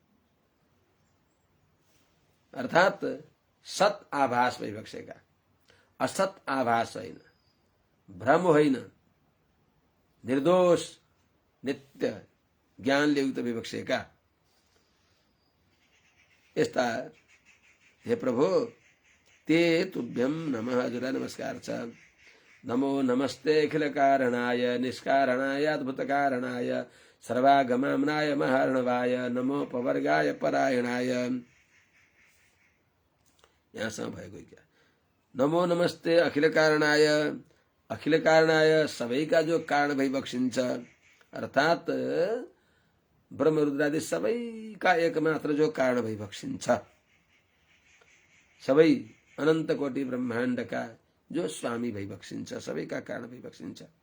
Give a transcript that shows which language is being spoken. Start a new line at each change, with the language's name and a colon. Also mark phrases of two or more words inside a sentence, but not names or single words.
Nepali: अर्थात् सत आभास भइबक्सेका, असत आभास होइन, भ्रम होइन, निर्दोष नित्य ज्ञानले युक्त भइबक्सेका यस्ता हे प्रभु
Sanskrit: ते तुभ्यं नमः।
Nepali: हजुर नमस्कार छ।
Sanskrit: नमो नमस्ते अखिल कारणाय निष्कारणाय अद्भुत कारणाय सर्वागमाम्नाय महार्णवाय नमो पवर्गाय परायणाय।
Nepali: यहाँसम्म भएको क्या।
Sanskrit: नमो नमस्ते अखिल कारणाय, अखिल कारणाय
Nepali: सबैका जो कारण भइबक्सिन्छ, अर्थात् ब्रह्मरुद्रादि सबैका एकमात्र जो कारण भइबक्सिन्छ, सबै अनन्त कोटि ब्रह्माण्डका जो स्वामी भइबक्सिन्छ, सबैका कारण भइबक्सिन्छ।